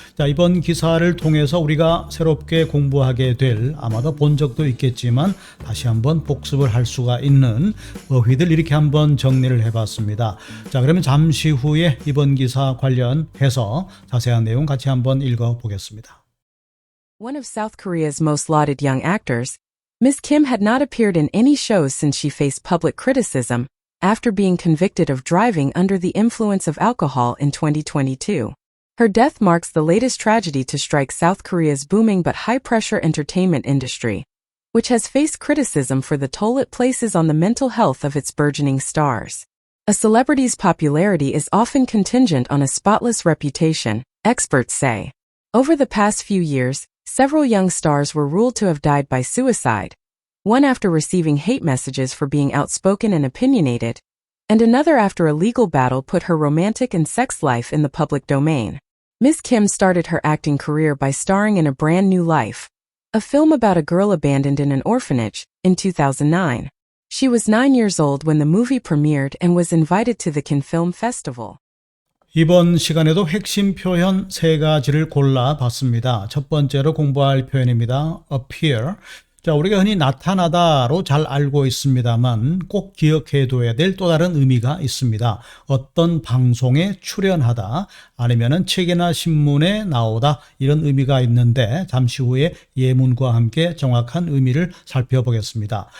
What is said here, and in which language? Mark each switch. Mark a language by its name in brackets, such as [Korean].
[Korean] 자, 이번 기사를 통해서 우리가 새롭게 공부하게 될, 아마도 본 적도 있겠지만 다시 한번 복습을 할 수가 있는 어휘들 이렇게 한번 정리를 해봤습니다. 자, 그러면 잠시 후에 이번 기사 관련해서 자세한 내용 같이 한번 읽어보겠습니다. [English] One of South Korea's most lauded young actors, Ms. Kim had not appeared in any shows since she faced public criticism after being convicted of driving under the influence of alcohol in 2022. Her death marks the latest tragedy to strike South Korea's booming but high-pressure entertainment industry, which has faced criticism for the toll it places on the mental health of its burgeoning stars. A celebrity's popularity is often contingent on a spotless reputation, experts say. Over the past few years, several young stars were ruled to have died by suicide, one after receiving hate messages for being outspoken and opinionated, and another after a legal battle put her romantic and sex life in the public domain. Ms. Kim started her acting career by starring in A Brand New Life, a film about a girl abandoned in an orphanage, in 2009. She was 9 years old when the movie premiered and was invited to the Cannes Film Festival. [Korean] 이번 시간에도 핵심 표현 세 가지를 골라봤습니다. 첫 번째로 공부할 표현입니다. [English] appear. [Korean] 자, 우리가 흔히 나타나다로 잘 알고 있습니다만 꼭 기억해둬야 될 또 다른 의미가 있습니다. 어떤 방송에 출연하다 아니면은 책이나 신문에 나오다 이런 의미가 있는데 잠시 후에 예문과 함께 정확한 의미를 살펴보겠습니다.